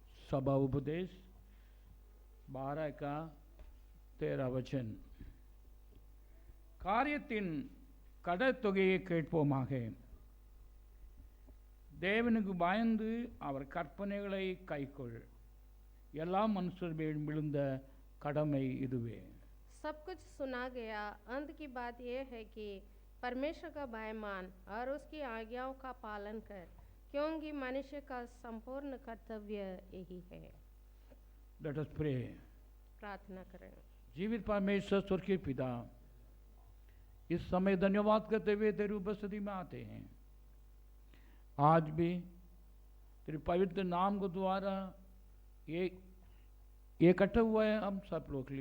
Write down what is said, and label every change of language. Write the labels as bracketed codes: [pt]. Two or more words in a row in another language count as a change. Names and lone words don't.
[hi] सभा उपदेश 12 का 13 वचन [ta] காரியத்தின் கடத்தொகையை கேட்போமாக. தேவனுக்கு பயந்து அவர் கற்பனைகளை கைக்கொள். எல்லா மனுஷர் மேல் விழுந்த கடமை இதுவே. [hi] सब कुछ सुना गया, अंत की बात यह है कि परमेश्वर का भय मान और उसकी आज्ञाओं का पालन कर, क्योंकि मनुष्य का संपूर्ण कर्तव्य यही है. [en] Let us pray. [hi] प्रार्थना करें. जीवित परमेश्वर स्वर्गीय पिता, इस समय धन्यवाद करते हुए तेरी उपस्थिति में आते हैं. आज भी तेरे पवित्र नाम को द्वारा ये इकट्ठा हुआ है हम सब लोग के लिए.